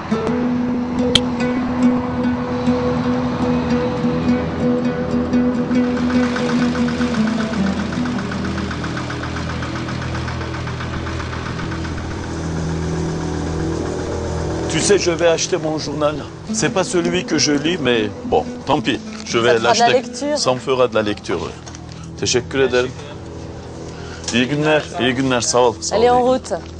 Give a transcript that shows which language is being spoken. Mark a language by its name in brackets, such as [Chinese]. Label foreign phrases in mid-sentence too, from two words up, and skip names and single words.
[French] Tu sais, je vais acheter mon journal. C'est pas celui que je lis, mais bon, tant pis. Je vais l'acheter. Ça me fera de la lecture. [Turkish] Teşekkür ederim. İyi günler, iyi günler. Sağ ol. Sağ ol. [French] Allez, en route.